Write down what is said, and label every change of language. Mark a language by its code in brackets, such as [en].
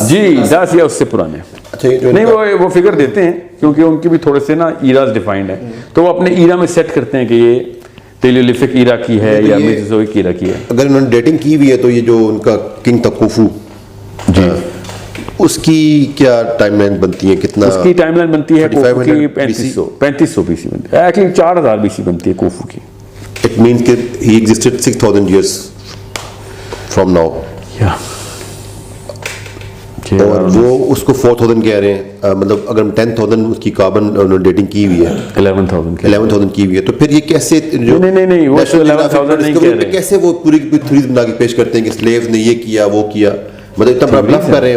[ur] جی 10 یا اس سے پرانے نہیں, وہ فگر دیتے ہیں کیونکہ ان کی بھی تھوڑے سے نا ایراز ڈیفائنڈ ہیں, تو وہ اپنے ایرا میں سیٹ کرتے ہیں کہ یہ پیلیولتھک ایرا کی ہے یا میزوزوئک ایرا کی ہے. اگر انہوں نے ڈیٹنگ کی ہوئی ہے تو یہ جو ان کا کنگ تکوفو, جی اس کی کیا ٹائم لائن بنتی ہے, کتنا اس کی ٹائم لائن بنتی ہے کوفو کی 3500 BC بنتی ہے, ایکچولی 4000 BC بنتی ہے کوفو کی. [en] It means that he existed 6,000 years from now. Yeah. [ur] اور وہ اس کو 4,000 کہہ رہے ہیں, مطلب اگر 10,000 اس کی کاربن ڈیٹنگ کی ہوئی ہے, 11,000 کی ہوئی ہے, تو پھر یہ کیسے نہیں وہ 11,000 نہیں کہہ رہے, کیسے وہ پوری تھیوری بنا کے پیش کرتے ہیں کہ سلیوز نے یہ کیا وہ کیا, مطلب اتنا بڑا بلف کر رہے ہیں.